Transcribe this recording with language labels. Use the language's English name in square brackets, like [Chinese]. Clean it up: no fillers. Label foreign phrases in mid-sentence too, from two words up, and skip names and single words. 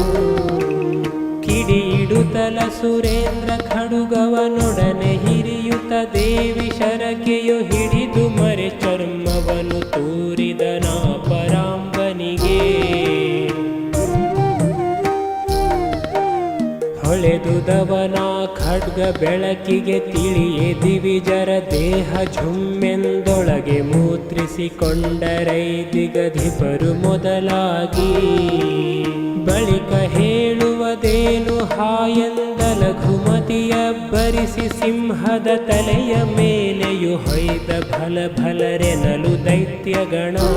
[Kannada] ಕಿಡಿಯಿಡುತ್ತಲ ಸುರೇಂದ್ರ ಖಡುಗವನೊಡನೆ ಹಿರಿಯುತ ದೇವಿ ಶರಕೆಯು ಹಿಡಿದು ಮರೆ ಚರ್ಮವನು ತೂರಿದನ ಪರಾಂಬನಿಗೆ. ಹೊಳೆದುದವನ ಖಡ್ಗ ಬೆಳಕಿಗೆ ತಿಳಿಯೇ ದಿವಿಜರ ದೇಹ ಝುಮ್ಮೆಂದೊಳಗೆ ಮೂತ್ರಿಸಿಕೊಂಡರೈದಿಗಧಿಪರು ಮೊದಲಾಗಿ. ಬಳಿಕ ಹೇಳುವದೇನು ಹಾಯಂದ ಲಘುಮತಿಯ ಬರಿಸಿ ಸಿಂಹದ ತಲೆಯ ಮೇಲೆಯು ಹೊಯ್ದ ಭಲ ಭಲರೆನಲು ದೈತ್ಯಗಣ.